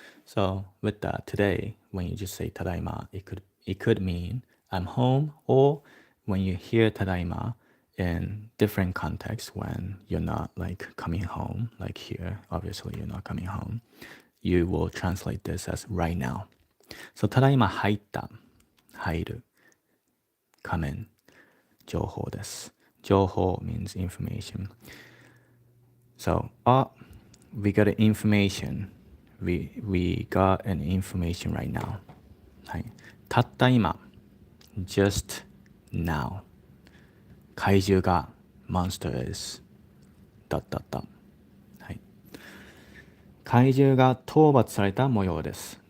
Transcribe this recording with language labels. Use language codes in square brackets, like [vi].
[en] So with that, today, when you just say tadaima, it could mean I'm home, or when you hear tadaima in different contexts, when you're not like coming home, like here, obviously you're not coming home, you will translate this as right now. [ja] So ただいま入った、入る、 [en] come in, [ja] 情報です。 [en] 情報 means information. So, we got an information. We got an information right now. [ja] はい。たった今、 [en] just now. [ja] 怪獣が [en] monster is [ja] だったった。はい。怪獣が討伐された模様です。